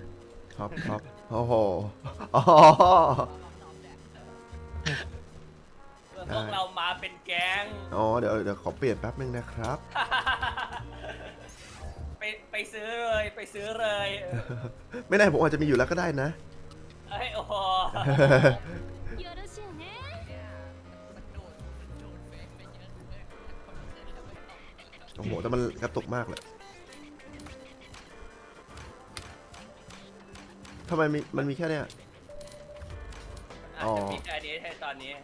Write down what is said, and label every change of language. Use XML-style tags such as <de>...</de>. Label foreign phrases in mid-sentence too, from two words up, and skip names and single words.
<th>ท็อปโอ้โหอ๋อ พวกเรามาเป็นแก๊ง อ๋อเดี๋ยวขอเปลี่ยนแป๊บนึงนะครับ ไปซื้อเลยไปซื้อเลย ไม่แน่ผมอาจจะมีอยู่แล้วก็ได้นะ เอ้ยโอ้โห</th> <ja>よろしゅうね</ja> <th>โอ้โหแต่มันกระตุกมากเลยทำไมมันมีแค่เนี้ย อาจจะมีแค่นี้ให้ตอนนี้</th>